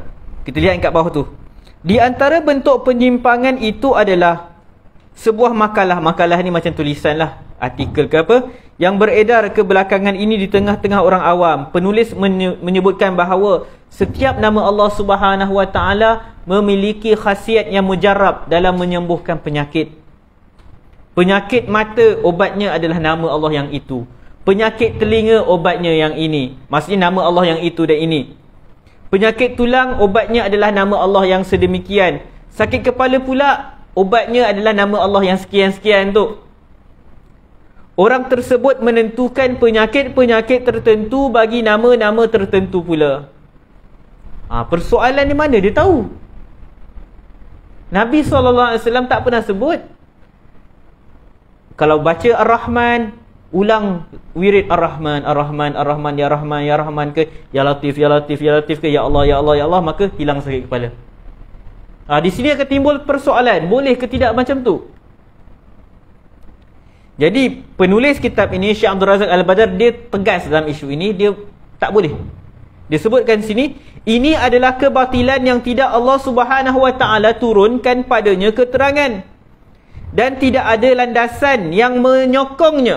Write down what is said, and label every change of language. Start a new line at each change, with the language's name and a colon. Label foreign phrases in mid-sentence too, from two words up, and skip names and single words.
Malay: Kita lihat kat bawah tu. Di antara bentuk penyimpangan itu adalah sebuah makalah. Makalah ni macam tulisan lah, artikel ke apa, yang beredar kebelakangan ini di tengah-tengah orang awam. Penulis menyebutkan bahawa setiap nama Allah Subhanahu Wa Taala memiliki khasiat yang mujarrab dalam menyembuhkan penyakit. Penyakit mata, obatnya adalah nama Allah yang itu. Penyakit telinga, obatnya yang ini. Maksudnya nama Allah yang itu dan ini. Penyakit tulang, obatnya adalah nama Allah yang sedemikian. Sakit kepala pula, obatnya adalah nama Allah yang sekian-sekian tu. Orang tersebut menentukan penyakit-penyakit tertentu bagi nama-nama tertentu pula. Persoalan di mana dia tahu? Nabi SAW tak pernah sebut. Kalau baca Ar-Rahman, ulang wirid Ar-Rahman, Ar-Rahman, Ar-Rahman,
Arabic: يا رحمن، يا رحمن
Malay: ke,
Arabic: يا لطيف، يا لطيف، يا لطيف
Malay: ke,
Arabic: يا الله، يا الله، يا الله,
Malay: maka hilang sakit kepala. Di sini akan timbul persoalan, boleh ke tidak macam tu? Jadi penulis kitab ini, Syekh Abdul Razak Al-Badar, dia tegas dalam isu ini. Dia tak boleh. Dia sebutkan sini, ini adalah kebatilan yang tidak Allah Subhanahu Wa Taala turunkan padanya keterangan, dan tidak ada landasan yang menyokongnya.